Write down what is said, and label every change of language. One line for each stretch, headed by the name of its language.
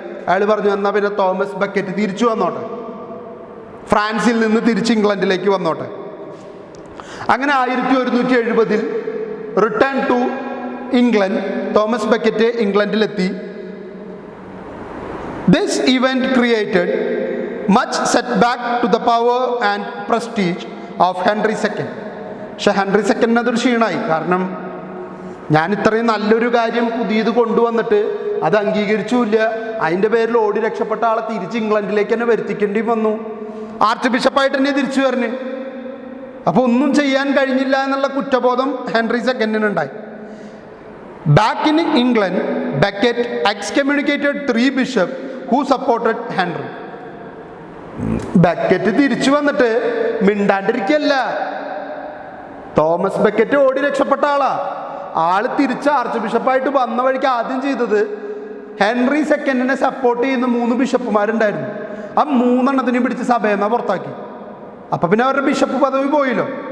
Malayalam: അയാൾ പറഞ്ഞു, എന്നാൽ പിന്നെ തോമസ് ബക്കറ്റ് തിരിച്ചു വന്നോട്ടെ, ഫ്രാൻസിൽ നിന്ന് തിരിച്ച് ഇംഗ്ലണ്ടിലേക്ക് വന്നോട്ടെ. അങ്ങനെ 1170
English: return to England,
Malayalam: Thomas bucket ഇംഗ്ലണ്ടിലെത്തി.
English: This event created much setback to the power and prestige of Henry II.
Malayalam: പക്ഷെ ഹെൻറി സെക്കൻഡിന് അതൊരു ക്ഷീണമായി. കാരണം ഞാൻ ഇത്രയും നല്ലൊരു കാര്യം പുതിയത് കൊണ്ടുവന്നിട്ട് അത് അംഗീകരിച്ചില്ല, അതിൻ്റെ പേരിൽ ഓടി രക്ഷപ്പെട്ട ആളെ തിരിച്ച് ഇംഗ്ലണ്ടിലേക്ക് തന്നെ വരുത്തിക്കേണ്ടി വന്നു. ആർച്ച് ബിഷപ്പായിട്ട് തന്നെ തിരിച്ചു വരണേ. അപ്പോൾ ഒന്നും ചെയ്യാൻ കഴിഞ്ഞില്ല എന്നുള്ള കുറ്റബോധം Henry സെക്കൻഡിനുണ്ടായി.
English: Back in England, Becket excommunicated 3 bishops who supported Henry.
Malayalam: Bucket തിരിച്ചു വന്നിട്ട് മിണ്ടാണ്ടിരിക്കല്ല. തോമസ് ബക്കറ്റ് ഓടി രക്ഷപ്പെട്ട ആള് തിരിച്ച് ആർച്ച് ബിഷപ്പായിട്ട് വന്ന വഴിക്ക് ആദ്യം ചെയ്തത് ഹെൻറി സെക്കൻഡിനെ സപ്പോർട്ട് ചെയ്യുന്ന 3 ബിഷപ്പുമാരുണ്ടായിരുന്നു. ആ 3 എണ്ണത്തിനെയും പിടിച്ച് സഭയിൽ നിന്ന് പുറത്താക്കി. അപ്പം പിന്നെ അവരുടെ ബിഷപ്പ് പദവി പോയില്ലോ.